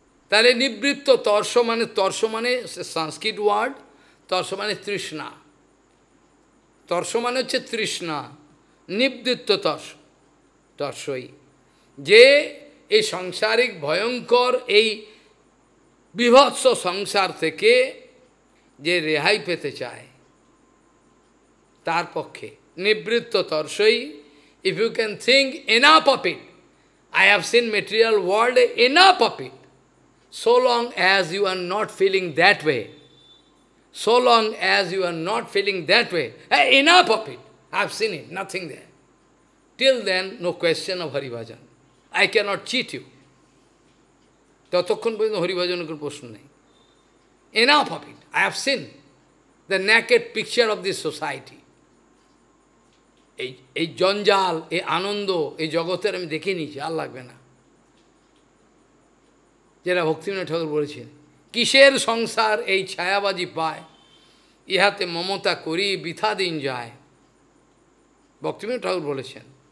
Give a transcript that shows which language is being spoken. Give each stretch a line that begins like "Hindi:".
Bangla: তাহলে নিবৃত্ত তর্ষ মানে সংস্কৃত ওয়ার্ড, তর্ষ মানে তৃষ্ণা, তর্ষ মানে হচ্ছে তৃষ্ণা, নিবৃত্ত তর্ষই, যে এই সাংসারিক ভয়ঙ্কর এই বিভৎস সংসার থেকে যে রেহাই পেতে চায় তার পক্ষে নিবৃত্ত তর্ষই।
English: If you can think enough of it, I have seen material world enough of it, so long as you are not feeling that way, so long as you are not feeling that way, enough of it, I have seen it, nothing there. Till then, no question of Haribhajan. I cannot cheat you.
Bangla: ততক্ষণ পর্যন্ত হরিভজনের কোনো প্রশ্ন নেই।
English: Enough of it, I have seen the naked picture of this society.
Bangla: এই জঞ্জাল, এই আনন্দ, এই জগতের আমি দেখে নিয়েছি, আর লাগবে না। যেটা ভক্তিবিনোদ ঠাকুর বলেছেন, কিসের সংসার এই ছায়াবাজি পায়, ইহাতে মমতা করি বৃথা দিন যায়, ভক্তিবিনোদ ঠাকুর বলেছেন।